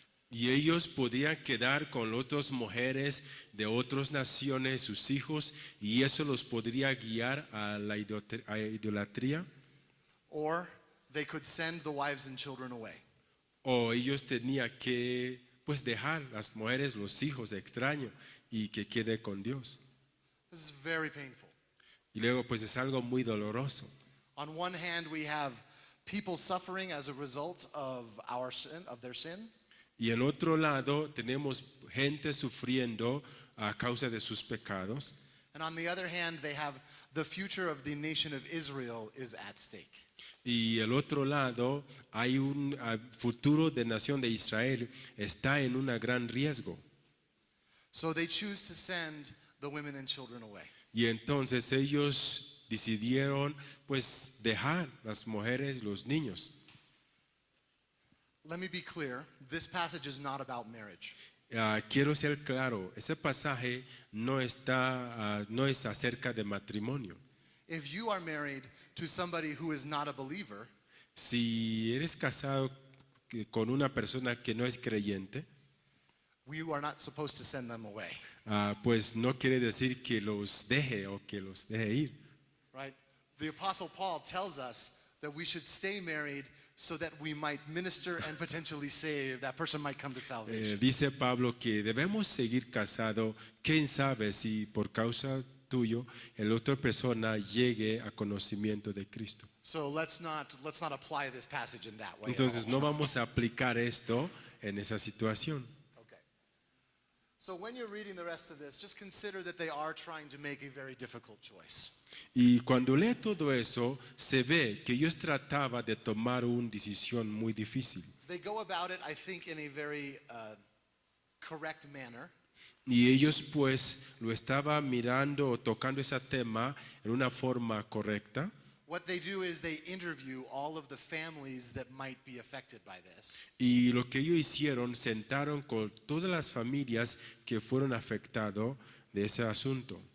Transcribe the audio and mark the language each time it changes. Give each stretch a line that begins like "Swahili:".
Spanish: Y ellos podían quedar con otras mujeres de otras naciones, sus hijos, y eso los podría guiar a la idolatría.
English: Or they could send the wives and children away.
Spanish: O ellos tenían que pues dejar las mujeres, los hijos extraños y que quede con Dios.
English: This is very painful.
Spanish: Y luego pues es algo muy doloroso.
English: On one hand, we have people suffering as a result of their sin.
Spanish: Y en otro lado tenemos gente sufriendo a causa de sus pecados.
English: And on the other hand, they have the future of the nation of Israel is at stake.
Spanish: Y el otro lado hay un futuro de nación de Israel está en un gran riesgo.
English: So they choose to send the women and children away.
Spanish: Y entonces ellos decidieron pues dejar las mujeres, los niños.
English: Let me be clear, this passage is not about marriage.
Spanish: Quiero ser claro, ese pasaje no es acerca de matrimonio.
English: If you are married to somebody who is not a believer,
Spanish: Si eres casado con una persona que no es creyente,
English: we are not supposed to send them away,
Spanish: pues no quiere decir que los deje o que los deje ir.
English: right? The Apostle Paul tells us that we should stay married so that we might minister and potentially save, that person might come to salvation.
Spanish: Dice Pablo que debemos seguir casados, quién sabe si por causa tuyo la otra persona llegue a conocimiento de Cristo.
English: So let's not apply this passage in that way. at
Spanish: Entonces
English: all.
Spanish: no vamos a aplicar esto en esa situación.
English: Okay. So when you're reading the rest of this, just consider that they are trying to make a very difficult choice.
Spanish: Y cuando lee todo eso, se ve que ellos trataban de tomar una decisión muy difícil.
English: They go about it, I think, in a very correct manner.
Spanish: Y ellos pues lo estaban mirando o tocando ese tema en una forma correcta.
English: What they do is they interview all of the families that might be affected by this.
Spanish: Y lo que ellos hicieron, sentaron con todas las familias que fueron afectadas de ese asunto.